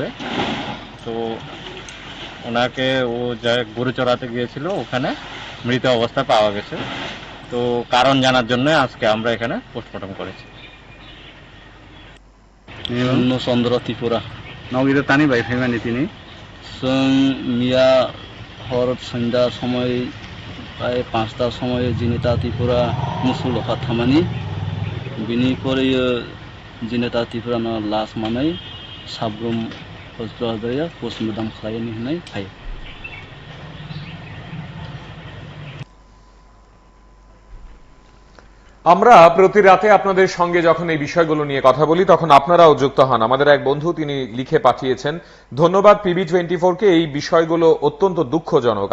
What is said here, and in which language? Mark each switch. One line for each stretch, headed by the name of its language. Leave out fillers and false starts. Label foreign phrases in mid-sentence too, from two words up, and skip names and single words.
Bangla: তো ওনাকে ও যা গরু চড়াতে গিয়েছিল ওখানে মৃত অবস্থা পাওয়া গেছে। তো কারণ জানার জন্য আজকে আমরা এখানে পোস্টমর্টম করেছি। চন্দ্র ত্রিপুরা
Kok Borok: নগরীর তানি ভাই ফেমানি তিনি जों मिया हर सन्ध्या समय प्राय 5टार समय जिनिता त्रिपुरा मुसुलखा थामानि बिनिफ्राय जिनिता त्रिपुरा लास्ट मानै साब्रुम हस्पिटाल पोस्टमर्टम खालायनो होननाय फायो।
Bangla: আমরা প্রতি রাতে আপনাদের সঙ্গে যখন এই বিষয়গুলো নিয়ে কথা বলি তখন আপনারাও যুক্ত হন। আমাদের এক বন্ধু তিনি লিখে পাঠিয়েছেন, ধন্যবাদ PB24 কে, এই বিষয়গুলো অত্যন্ত দুঃখজনক।